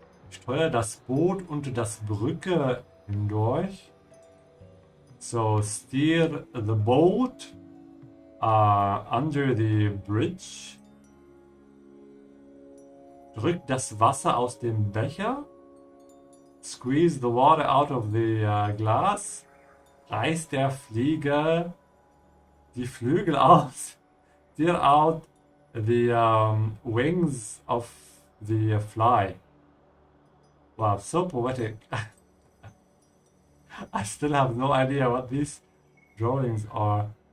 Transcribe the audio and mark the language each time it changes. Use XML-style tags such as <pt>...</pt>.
<de>Steuer das Boot unter das Brücke hindurch.</de> <en>So steer the boat under the bridge.</en> <de>Drück das Wasser aus dem Becher.</de> <en>Squeeze the water out of the glass.</en> <de>Reiß der Fliege die Flügel aus.</de> <en>Steer out the wings of the fly. Wow, so poetic. I still have no idea what these drawings are.</en>